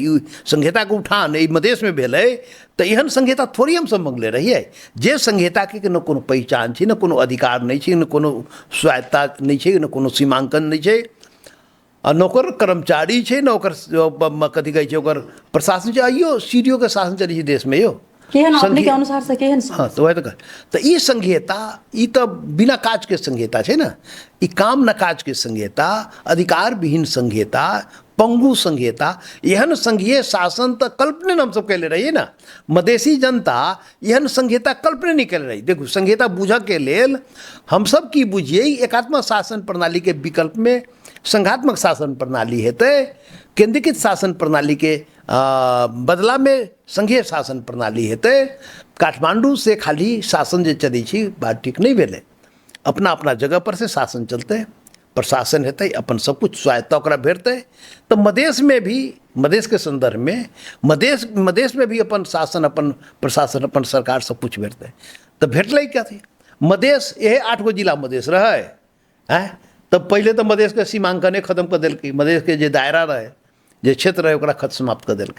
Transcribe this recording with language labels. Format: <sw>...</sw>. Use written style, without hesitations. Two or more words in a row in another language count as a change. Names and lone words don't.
<mai>ई संघीयता के उठान ई मधेश में भेलै तो एहन संघीयता थोड़ी हम सब मंगले रहिए, जे संघीयता के न कोनो पहचान छै, न कोनो अधिकार नहीं छै, न कोनो स्वायत्ता नहीं छै, न कोनो सीमांकन नहीं छै, न ओकर कर्मचारी छै, न ओकर कथी कहै छै ओकर प्रशासन छै। आइयो सीडीओ के शासन चलै छै देश में यो केहन अपने के अनुसार से केहन। हाँ तो वह तो ई संघीयता ई तो बिना काज के संघीयता है ना, ई काम न काज के संघीयता, अधिकार विहीन संघीयता, पंगु संघीयता, एहन संघीय शासन तो कल्पने हम सब कैले रहिए ना। मधेसी जनता एहन संघीयता कल्पने नहीं कैले रही। देखो संघीयता बुझ के लेल हम सब की बुझिए एकात्मक शासन प्रणाली के विकल्प में संघात्मक शासन प्रणाली हेतै, केंद्रीकृत शासन प्रणाली के बदला में संघीय शासन प्रणाली हेतै। काठमांडू से खाली शासन जे चलै छै बात ठीक नहीं भेलै, अपना अपना जगह पर से शासन चलते, प्रशासन हेतै, अपन सब कुछ स्वायत्ता ओकरा भेटतै। तो मधेश में भी, मधेश के संदर्भ में मधेश में भी अपन शासन, अपन प्रशासन, अपन सरकार सब कुछ भेटतै। तो भेटलै क्या थी, मधेश यह 8 गो जिला मधेश रहे हैं, तब पहले तो मधेश के सीमांकने खत्म कर दिल्कै, मधेश के जे दायरा रहे, जे क्षेत्र रहे ओकरा समाप्त कर दिल्कै।</mai>